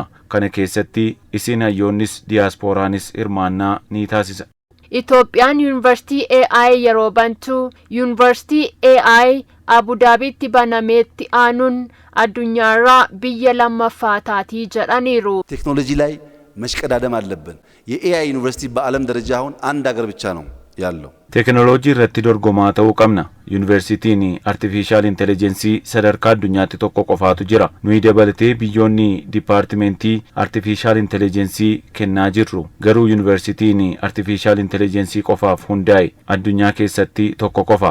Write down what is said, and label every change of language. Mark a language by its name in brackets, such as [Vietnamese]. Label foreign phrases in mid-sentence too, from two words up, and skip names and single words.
[Oromo] Kana keessatti isin hayyoonnis diiyaasporaanis hirmaannaa ni taasisa. Itoophiyaan Yuunivarsiitii AI yeroo bantu Yuunivarsiitii AI Abu Dhaabiitti banameetti aanuun addunyaarraa biyya lammaffaa taatii jedhaniiru. [Amharic] ቴክኖሎጂ ላይ መሽቀዳደም አለብን። የኤአይ ዩኒቨርሲቲ በዓለም ደረጃ አሁን አንድ ሀገር ብቻ ነው ያለው። [Oromo] Teknooloojii irratti dorgomaa ta'uu qabna. Yuunivarsiitiin [English] artificial intelligence [Oromo] sadarkaa addunyaatti tokko qofaatu jira. Nuyi dabalatee biyyoonni dipaartimentii [English] artificial intelligence [Oromo] kennaa jirru. Garuu yuunivarsiitiin [English] artificial intelligence [Oromo] qofaaf hundaa'e addunyaa keessatti tokko qofa.